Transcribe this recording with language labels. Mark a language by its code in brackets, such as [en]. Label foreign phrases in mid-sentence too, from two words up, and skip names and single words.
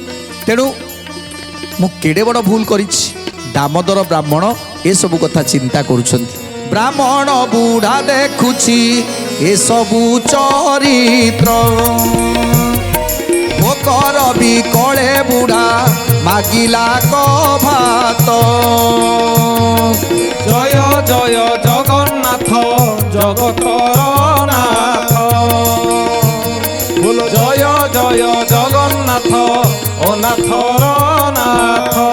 [or] ତେଣୁ ମୁଁ କେଡ଼େ ବଡ଼ ଭୁଲ କରିଛି। ଦାମୋଦର ବ୍ରାହ୍ମଣ ଏ ସବୁ କଥା ଚିନ୍ତା କରୁଛନ୍ତି। ବ୍ରାହ୍ମଣ ବୁଢ଼ା ଦେଖୁଛି ଏ ସବୁ ଚରିତ୍ର ଭୋକର ବି କଲେ ବୁଢ଼ା ମାଗିଲା କୁ ଭାତ। ଜୟ ଜୟ ଜଗନ୍ନାଥ ଜଗତର ନାଥ ବୋଲ ଜୟ ଜୟ ଜଗନ୍ନାଥ ଓ ନାଥର ନାଥ।